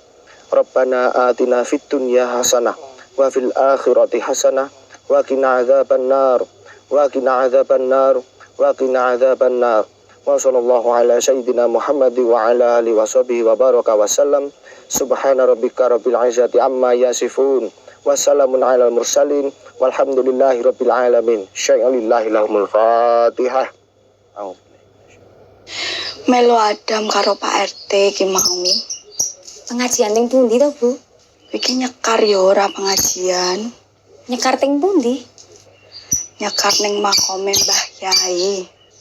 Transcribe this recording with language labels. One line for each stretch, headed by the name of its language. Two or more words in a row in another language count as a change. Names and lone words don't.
Arabic: ربنا آتنا في الدنيا حسنة وفي الآخرة حسنة وقنا عذاب النار وقنا عذاب النار وقنا عذاب النار wa qina adzaban nar wa qina adzaban nar. وصلى الله على سيدنا محمد وعلى آله وصحبه وبارك وسلم. سبحان ربك رب العزة عما يصفون وسلام على المرسلين والحمد لله رب العالمين. شيء لله لهم الفاتحة.
Javanese: Melo Adam karo Pak RT ki mau. Pengajian ning pundi to, Bu? Iki nyekar ya ora pengajian. Nyekar teng pundi? Nyekar ning makome Mbah Yai.